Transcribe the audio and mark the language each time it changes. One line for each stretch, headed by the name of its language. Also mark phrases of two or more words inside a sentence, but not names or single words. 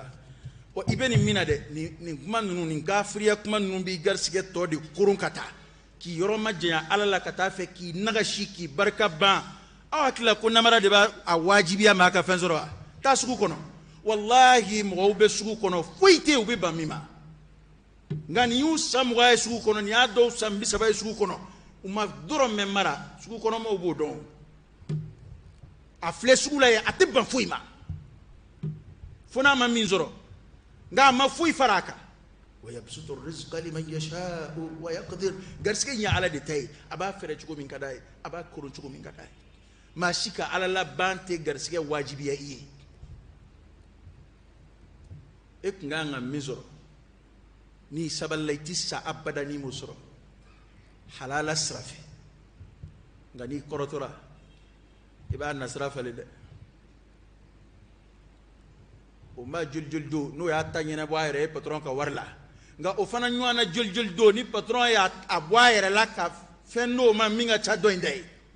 Bambara: i bɛ nin min na dɛ nin kuma ninnu nin kafiriya kuma ninnu b'i garisigɛ tɔ de koron ka taa k'i yɔrɔ ma janya ala la ka taa fɛ k'i nagasi k'i barika ban aw hakili la ko namara de b'a wajibiya maa ka fɛn sɔrɔ wa taa sugu kɔnɔ wallahi mɔgɔw bɛ sugu kɔnɔ foyi tɛ yen u bɛ ban min ma nka nin y'u san 20 ye sugu kɔnɔ nin y'a dɔw san 30 ye sugu kɔnɔ u ma dɔrɔn mɛn mara sugu kɔnɔmaw b'o dɔn a filɛ sugu la yen a tɛ ban foyi ma fo n'a ma min sɔrɔ nka a ma foyi fara a kan
Arabic: ويبسط الرزق لمن يشاء ويقدر
Bambara: garisɛgɛ ɲɛ ala de ta ye a b'a fɛrɛ cogo min ka d'a ye a b'a koron cogo min ka d'a ye maa si ka ala laban tɛ garisɛgɛ wajibiya i ye e tun kan ka min sɔrɔ n'i sabalila i tɛ sa abada n'i m'o sɔrɔ halala sira fɛ nka n'i kɔrɔtɔra i b'a nasira falen dɛ o ma joli don n'o y'a ta ɲɛnabɔ a yɛrɛ ye patron ka wari la nka o fana ɲɔgɔn na joli don ni patron y'a bɔ a yɛrɛ la ka fɛn d'o ma min ka ca dɔ in da ye